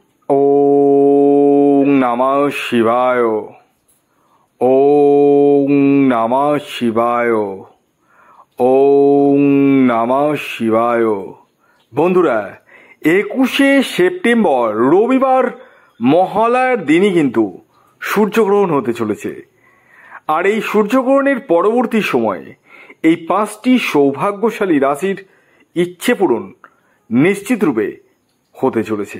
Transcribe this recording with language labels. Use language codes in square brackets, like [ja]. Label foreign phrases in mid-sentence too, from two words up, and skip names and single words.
[sa] ওং নমঃ শিবায়। ওং নমঃ শিবায়। ওং নমঃ শিবায়। [bn] বন্ধুরা, 21শে সেপ্টেম্বর রবিবার মহালয়ার দিনই কিন্তু সূর্যগ্রহণ হতে চলেছে। আর এই সূর্যগ্রহণের পরবর্তী সময়ে এই 5টি সৌভাগ্যশালী রাশির ইচ্ছে পূরণ নিশ্চিত রূপে হতে চলেছে।